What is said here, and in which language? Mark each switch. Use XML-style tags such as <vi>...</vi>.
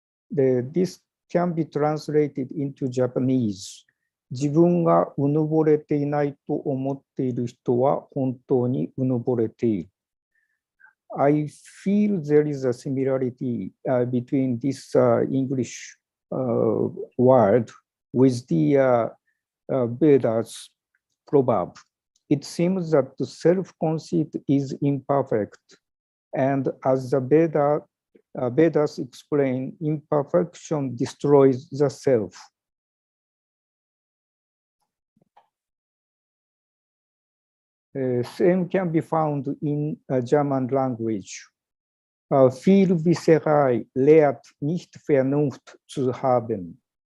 <en>This can be translated into Japanese.</en> <ja>自分がうぬぼれていないと思っている人は本当にうぬぼれている。</ja> <en>I feel there is a similarity between this English word with the Veda's proverb. It seems that the self-conceit is imperfect, and as the Vedas explain, imperfection destroys the self. Same can be found in German language.</en> <de>Viel Wisserei lehrt nicht Vernunft zu haben.</de>